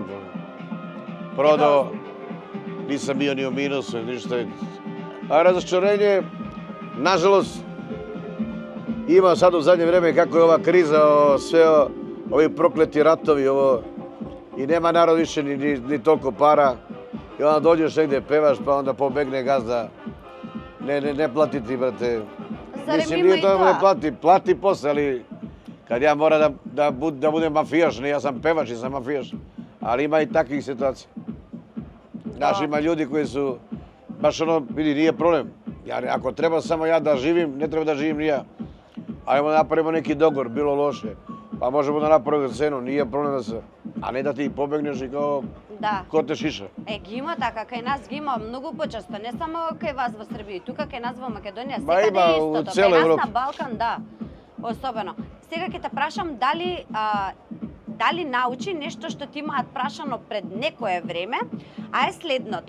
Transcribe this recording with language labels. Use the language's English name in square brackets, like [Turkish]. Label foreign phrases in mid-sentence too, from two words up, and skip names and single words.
[Serbian] Продо, нисам био ни у минус, ништо. А разочарење, нажалост, има сад у задње време како е ова криза, све ови проклети ратови, ово, и нема народ више ни толку пара. И onda dođeš negde, pevaš, pa onda pobegne gazda. Ne plati ti, brate. [Macedonian] Зарем [Serbian] Mislim, [Macedonian] има [Serbian] nije [Macedonian] и [Serbian] to [Macedonian] тоа? [Serbian] ne plati, plati posle, ali kad ja moram da budem mafijaš, ne, ja sam pevač i sam mafijaš. Ali ima i takvih situacija. Znaš, ima ljudi koji su, baš ono, vidi, nije problem. Ako treba samo ja da živim, ne treba da živim ni ja. Ajmo da napravimo neki dogovor, bilo loše. Pa možemo da napravimo cenu, nije problem da se... A ne da ti pobegneš i kao [Macedonian] Да. [Serbian] ko te šiša. [Macedonian] Ги има така, кај нас ги има многу почесто, не само кај вас во Србија, тука кај нас во Македонија, [Serbian] Ба, [Macedonian] секаде [Serbian] има [Macedonian] е [Serbian] у [Macedonian] истото. [Serbian] цела [Macedonian] Кај нас [Serbian] Европа. [Macedonian] на Балкан, да, особено. Сега ќе те прашам дали научи нешто што ти имаат прашано пред некое време, а е следното.